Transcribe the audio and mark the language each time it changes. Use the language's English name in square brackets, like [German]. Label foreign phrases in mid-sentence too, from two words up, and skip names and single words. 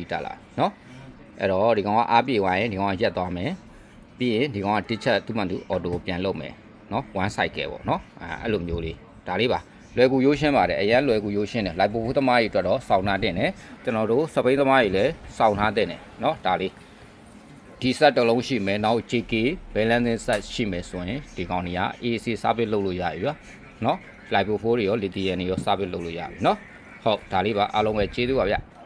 [Burmese] တက်လာเนาะအဲ့တော့ဒီကောင်ကအားပြေသွားရင်ဒီကောင်ကရက်သွားမယ်ပြီးရင်ဒီကောင်က ditch သူ့မှန်သူ auto ကိုပြန်လုပ်မယ်เนาะ [English] one cycle [Burmese] ပေါ့เนาะအဲ့လိုမျိုးလေးဒါလေးပါလွယ်ကူရိုးရှင်းပါတယ်အရင်လွယ်ကူရိုးရှင်းတယ် live ဖို့သမားကြီးအတွက်တော့စောင့်ထားတင်တယ်ကျွန်တော်တို့စပိတ်သမားကြီးလည်းစောင့်ထားတင်တယ်เนาะဒါလေးဒီ set တစ်လုံးရှိမယ်နောက် [English] JK balancing set [Burmese] ရှိမယ်ဆိုရင်ဒီကောင်တွေက [English] AC service [Burmese] လုပ်လို့ရပြီဗျာเนาะ live 4တွေရော lithium တွေရော service လုပ်လို့ရပြီเนาะဟုတ်ဒါလေးပါအားလုံးပဲကျေးဇူးပါဗျ